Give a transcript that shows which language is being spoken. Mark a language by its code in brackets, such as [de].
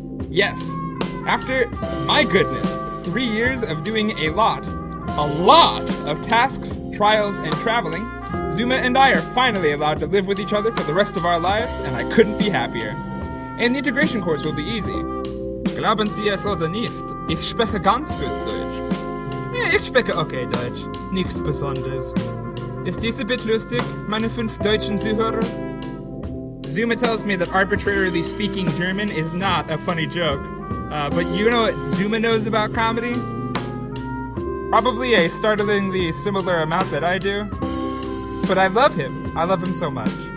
[en] Yes, after, my goodness, 3 years of doing a lot of tasks, trials, and traveling, Zuma and I are finally allowed to live with each other for the rest of our lives, and I couldn't be happier. And the integration course will be easy. [de] Glauben Sie es oder nicht? Ich spreche ganz gut Deutsch. Ich spreche okay Deutsch. Nichts Besonderes. Ist dies [en] a bit [de] lustig, meine 5 deutschen Zuhörer? [en] Zuma tells me that arbitrarily speaking German is not a funny joke. But you know what Zuma knows about comedy? Probably a startlingly similar amount that I do. But I love him. I love him so much.